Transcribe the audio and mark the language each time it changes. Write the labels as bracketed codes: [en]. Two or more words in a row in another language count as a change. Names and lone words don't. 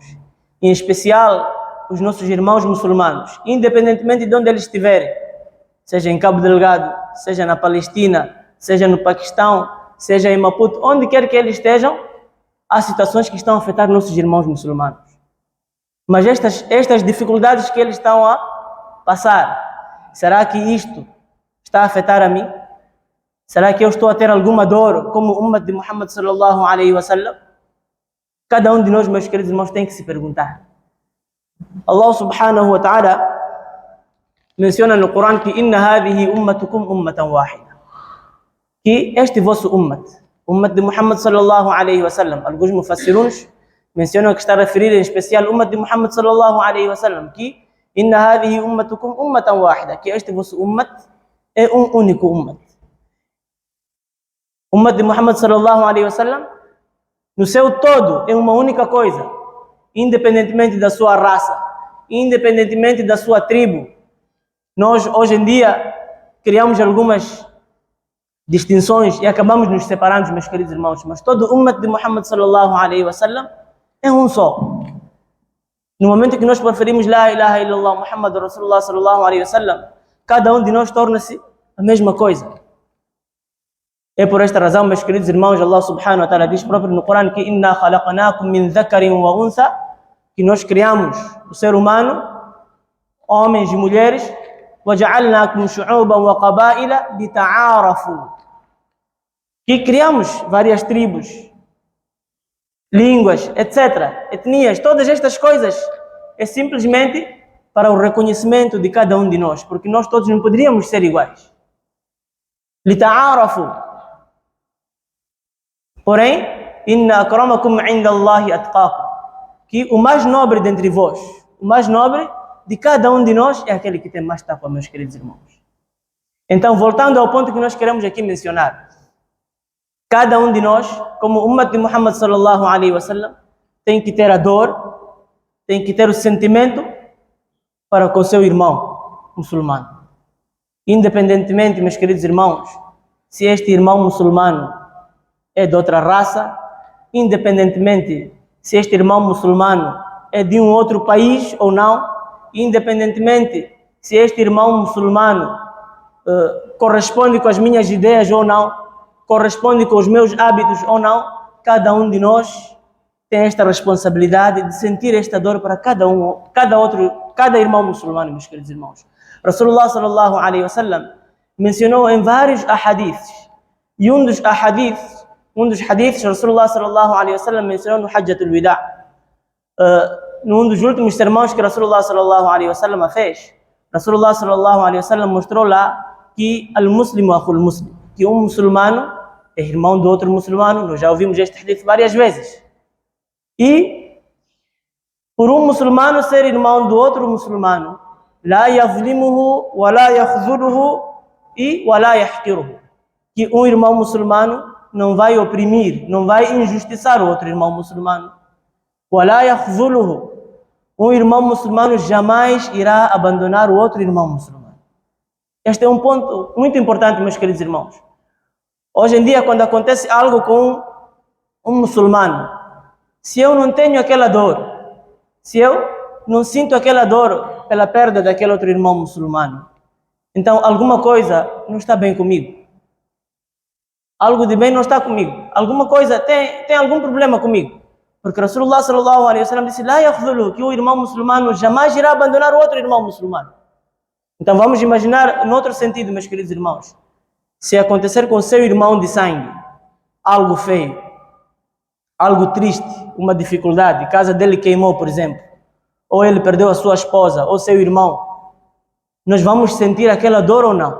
[pt] Em especial, os nossos irmãos muçulmanos, independentemente de onde eles estiverem, seja em Cabo Delgado, seja na Palestina, seja no Paquistão, seja em Maputo, onde quer que eles estejam, há situações que estão a afetar nossos irmãos muçulmanos. Mas estas dificuldades que eles estão a passar, será que isto está a afetar a mim? Será que eu estou a ter alguma dor como o Ummah de [ar] محمد صلى الله عليه وسلم? [pt] Cada um de nós, meus queridos irmãos, tem que se perguntar. [ar] الله سبحانه وتعالى [pt] menciona no Corão que [ar] إن هذه أمتكم أمة واحدة, [pt] que este vosso ummat de [ar] محمد صلى الله عليه وسلم, [pt] alguns mufassiruns mencionam que está a referir em especial o ummat de [ar] محمد صلى الله عليه وسلم, [pt] que [ar] إن هذه أمتكم أمة واحدة, [pt] que este vosso ummat é um único ummat. O ummat de [ar] محمد صلى الله عليه وسلم, [pt] no seu todo, é uma única coisa, independentemente da sua raça, independentemente da sua tribo. Nós, hoje em dia, criamos algumas distinções e acabamos nos separando, meus queridos irmãos, mas todo o ummat de [ar] محمد صلى الله عليه وسلم [pt] é um só. No momento que nós preferimos [ar] لا إله إلا الله محمد رسول الله صلى الله عليه وسلم, [pt] cada um de nós torna-se a mesma coisa. É por esta razão, meus queridos irmãos, [ar] الله سبحانه وتعالى [pt] diz próprio no Corão que [ar] إنا خلقناكم من ذكر وأنثى, [pt] que nós criamos o ser humano, homens e mulheres, [ar] وَجَعَلْنَاكُمْ شُعُوبًا وَقَبَائِلَ لِتَعَارَفُوا, [pt] que criamos várias tribos, línguas, etc., etnias, todas estas coisas é simplesmente para o reconhecimento de cada um de nós, porque nós todos não poderíamos ser iguais. [ar] لِتَعَارَفُوا. Porém, إن أكرمكم عند الله أتقاكم, [pt] que o mais nobre dentre vós, o mais nobre de cada um de nós é aquele que tem mais taqwa, meus queridos irmãos. Então, voltando ao ponto que nós queremos aqui mencionar, cada um de nós, como ummat de [ar] محمد صلى الله عليه وسلم, [pt] tem que ter a dor, tem que ter o sentimento para com seu irmão muçulmano. Independentemente, meus queridos irmãos, se este irmão muçulmano é de outra raça, independentemente se este irmão muçulmano é de um outro país ou não, independentemente se este irmão muçulmano corresponde com as minhas ideias ou não, corresponde com os meus hábitos ou não, cada um de nós tem esta responsabilidade de sentir esta dor para cada irmão muçulmano, meus queridos irmãos. [ar] رسول الله صلى الله عليه وسلم [pt] mencionou em vários ahadiths, e um dos hadiths, [ar] رسول الله صلى الله عليه وسلم [pt] mencionou no Hajjatul Wida, num dos últimos sermões que [ar] رسول الله صلى الله عليه وسلم [pt] fez. [ar] رسول الله صلى الله عليه وسلم [pt] mostrou lá que [ar] المسلم أخو المسلم, [pt] que um muçulmano é irmão do outro muçulmano. Nós já ouvimos este hadith várias vezes. E por um muçulmano ser irmão do outro muçulmano, [ar] لا يظلمه ولا يخذله e ولا يحقره, [pt] que um irmão muçulmano não vai oprimir, não vai injustiçar o outro irmão muçulmano. [ar] وَلَا يَخْذُلُهُ, [pt] um irmão muçulmano jamais irá abandonar o outro irmão muçulmano. Este é um ponto muito importante, meus queridos irmãos. Hoje em dia, quando acontece algo com um muçulmano, se eu não tenho aquela dor, se eu não sinto aquela dor pela perda daquele outro irmão muçulmano, então alguma coisa não está bem comigo. Algo de bem não está comigo. Alguma coisa tem algum problema comigo. Porque [ar] رسول الله صلى الله عليه وسلم [pt] disse: [ar] "لا يخذل", [pt] que o irmão muçulmano jamais irá abandonar o outro irmão muçulmano. Então vamos imaginar no outro sentido, meus queridos irmãos. Se acontecer com seu irmão de sangue algo feio, algo triste, uma dificuldade, a casa dele queimou, por exemplo, ou ele perdeu a sua esposa, ou seu irmão, nós vamos sentir aquela dor ou não?